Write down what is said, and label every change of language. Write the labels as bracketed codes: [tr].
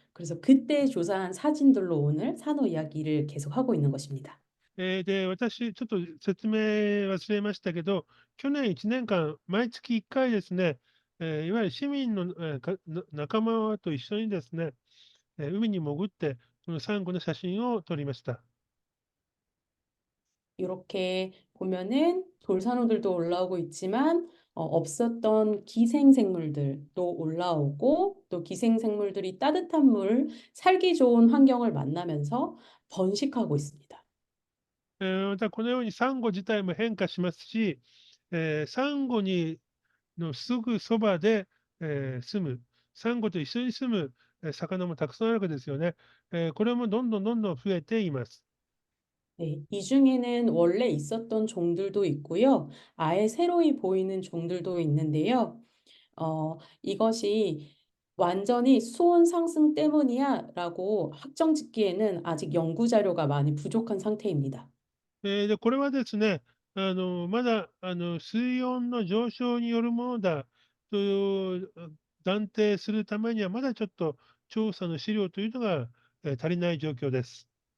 [ko] 그래서 그때 조사한 사진들로 오늘 산호 이야기를 계속하고 있는 것입니다. [ja] で、私、ちょっと説明忘れましたけど、去年1年間、毎月1回ですね、いわゆる市民の、仲間と一緒にですね、海に潜って、そのサンゴの写真を撮りました。 [ko] 이렇게 보면은 돌산호들도 올라오고 있지만 없었던 기생생물들도 올라오고 또 기생생물들이 따뜻한 물, 살기 좋은 환경을 만나면서 번식하고 있습니다. [ja] またこのようにサンゴ自体も変化しますし、サンゴのすぐそばで、住む、サンゴと一緒に住む、魚もたくさんあるわけですよね。これもどんどんどんどん増えています。 [ko] 네, 이 중에는 원래 있었던 종들도 있고요. 아예 새로이 보이는 종들도 있는데요. 이것이 완전히 수온 상승 때문이야라고 확정 짓기에는 아직 연구 자료가 많이 부족한 상태입니다. [ja] で、これはですね、まだ、水温の上昇によるものだという断定するためには、まだちょっと調査の資料というのが、足りない状況です。